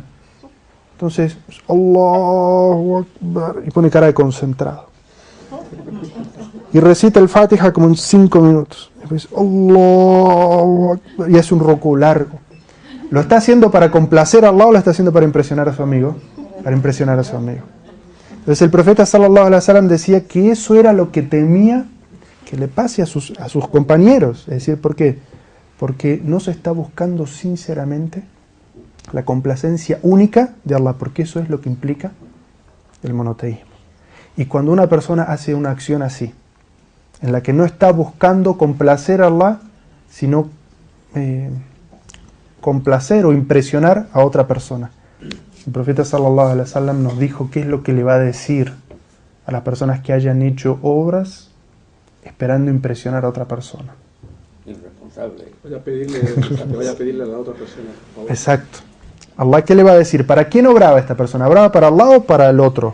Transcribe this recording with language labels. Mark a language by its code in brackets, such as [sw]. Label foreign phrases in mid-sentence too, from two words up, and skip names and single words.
[es] Entonces, [ar] الله أكبر, [es] y pone cara de concentrado. Y recita el Fatiha como en 5 minutos. Después, [ar] الله أكبر, [es] y hace un ruku largo. ¿Lo está haciendo para complacer a Allah o lo está haciendo para impresionar a su amigo? Para impresionar a su amigo. Entonces el profeta [ar] صلى الله عليه وسلم [es] decía que eso era lo que temía que le pase a sus compañeros. Es decir, ¿por qué? Porque no se está buscando sinceramente la complacencia única de Allah, porque eso es lo que implica el monoteísmo. Y cuando una persona hace una acción así, en la que no está buscando complacer a Allah, sino complacer o impresionar a otra persona, El profeta [ar] صلى الله عليه وسلم [es] nos dijo qué es lo que le va a decir a las personas que hayan hecho obras esperando impresionar a otra persona. Irresponsable. Vaya a pedirle a la otra persona, por favor. Exacto. Allah, ¿qué le va a decir? ¿Para quién obraba esta persona? ¿Obraba para Allah o para el otro?